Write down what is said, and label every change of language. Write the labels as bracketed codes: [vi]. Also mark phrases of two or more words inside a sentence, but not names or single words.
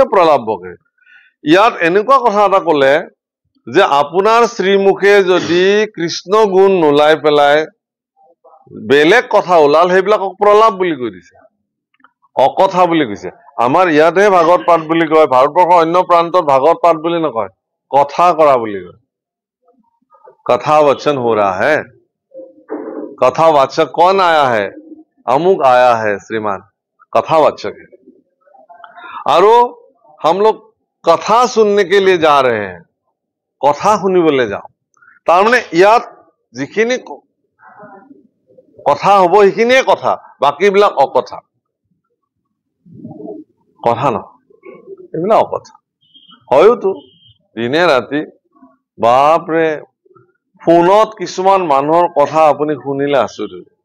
[as] প্ৰলাপ বকে ইয়াত এনেকুৱা কথা এটা কলে যে আপোনাৰ শ্ৰীমুখে যদি কৃষ্ণ গুণ নোলাই পেলাই বেলেগ কথা ওলাল সেইবিলাকক প্ৰলাপ বুলি কৈ দিছে অকথা বুলি কৈছে আমাৰ ইয়াতহে ভাগৱত পাঠ বুলি কয় ভাৰতবৰ্ষৰ অন্য প্ৰান্তত ভাগৱত পাঠ বুলি নকয় কথা কৰা বুলি কয় [hi] कथा वचन हो रहा है कथावाचक कौन आया है अमुक आया है श्रीमान कथावाचक है और हम लोग कथा सुनने के लिए जा रहे हैं [as] कथा শুনিবলৈ যাও তাৰ মানে ইয়াত যিখিনি কথা হ'ব সেইখিনিয়ে কথা বাকিবিলাক অকথা কথা ন এইবিলাক অকথা হয়তো দিনে ৰাতি বাপৰে ফোনত কিছুমান মানুহৰ কথা আপুনি শুনিলে আচৰিত